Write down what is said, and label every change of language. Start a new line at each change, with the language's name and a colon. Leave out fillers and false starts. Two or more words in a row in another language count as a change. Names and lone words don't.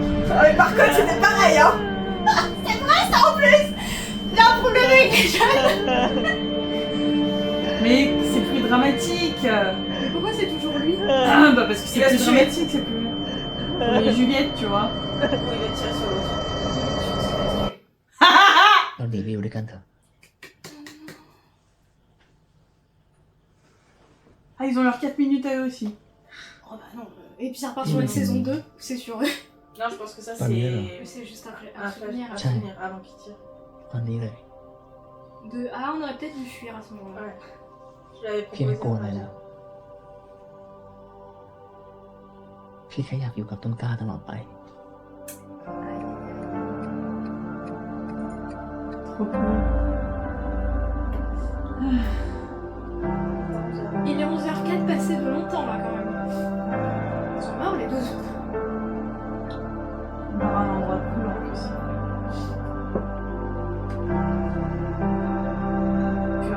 French: Mais par contre, c'était pareil, hein. C'est vrai ça en plus. Il a un problème avec les jeunes. Mais c'est plus dramatique. Mais pourquoi c'est toujours lui? Ah, bah parce que c'est Il va plus se tuer. dramatique, c'est plus. Mais Juliette, tu vois. Oui, il va tirer sur l'autre.
Thai: เราหนีไปอยู่ด้วยกันเถอะ
French: Ah, ils ont leurs 4 minutes à eux aussi. Oh bah non. Et puis ça repart sur une saison 2, c'est sûr. Non, je pense que ça, Pas mieux, là. c'est... C'est juste un Un flash, souvenir. un souvenir avant qu'il tire.
Thai: ตอนนี้เลย
French: Ah, on aurait peut-être dû fuir à ce moment-là. Ouais. Je l'avais
Thai: พี่ไม่
French: proposé.
Thai: กลัวอะไรแล้ว พี่แค่อยากอยู่กับต้นกล้าตลอดไป
French: Trop cool. Il est 11h04 passé de longtemps là quand même. Ils sont morts les deux autres. On aura un endroit cool en plus.